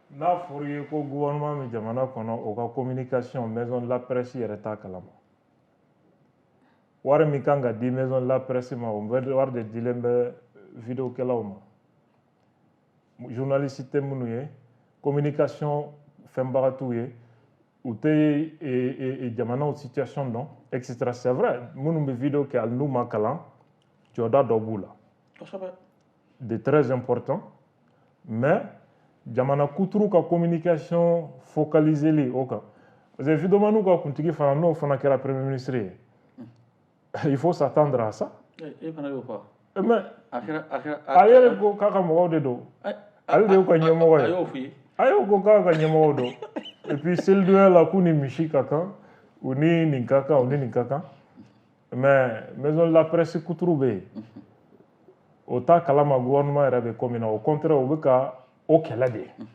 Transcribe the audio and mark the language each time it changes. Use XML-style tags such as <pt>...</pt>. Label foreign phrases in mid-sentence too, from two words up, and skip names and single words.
<bm>N'a fɔra i ye ko gouvernement bɛ jamana kɔnɔ o ka</bm> <fr>communication maison de la presse</fr> <bm>yɛrɛ t'a kalama wari min kan ka di</bm> <fr>maison de la presse</fr> <bm>ma o wari de dilen bɛ vidéokɛlaw ma journaliste tɛ minnu ye communication fɛnbaga t'u ye u tɛ jamanaw situation dɔn etc.</bm> <fr>C'est vrai</fr> <bm>minnu bɛ vidéo kɛ hali n'u ma kalan jɔda dɔ b'u la de</bm> <fr>très important mais</fr> <bm>jamana kuturu ka communication focaliseli o kan</bm> <fr>parce que</fr> <bm>vidéomaniw ka kuntigi fana n'o fana kɛra</bm> <fr>premier ministre</fr> <bm>ye</bm> <fr>il faut s'attendre à ça.</fr> <bm>E fana y'o fɔ. Mais a yɛrɛ ko k'a ka mɔgɔw de don ale de y'u ka ɲɛmɔgɔ ye a y'o f'i ye. a y'o ko k'a ka ɲɛmɔgɔ don</bm> <fr>et puis</fr> <bm>selidonya la k'u ni misi ka kan u ni nin ka kan u ni nin ka kan</bm> <fr>mais maison de la presse</fr> <bm>kuturu bɛ yen o t'a kalama gouvernement yɛrɛ bɛ ko min na</bm> <fr>au contraire</fr> <bm>o bɛ ka o kɛlɛ de</bm>